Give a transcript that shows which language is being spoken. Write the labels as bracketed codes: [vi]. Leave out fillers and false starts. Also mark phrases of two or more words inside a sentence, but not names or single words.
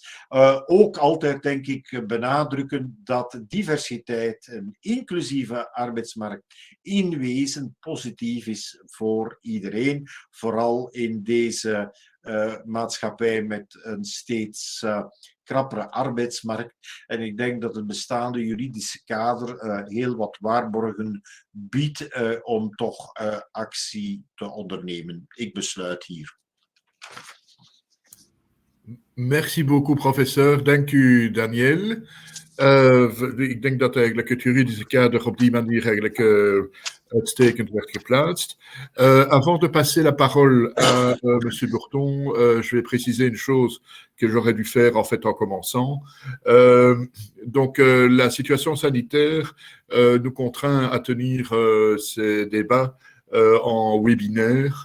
[nl] Ook altijd, denk ik, benadrukken dat diversiteit, een inclusieve arbeidsmarkt in wezen positief is voor iedereen, vooral in deze maatschappij met een steeds krappere arbeidsmarkt. En ik denk dat het bestaande juridische kader heel wat waarborgen biedt om toch actie te ondernemen. Ik besluit hier. [fr] Merci beaucoup, professeur. [nl] Dank u, Daniel. Ik denk dat eigenlijk het juridische kader op die manier eigenlijk uitstekend werd geplaatst. [fr] Avant de passer la parole à Monsieur Bourton, je vais préciser une chose que j'aurais dû faire en fait en commençant. Donc la situation sanitaire nous contraint à tenir ces débats en webinaire.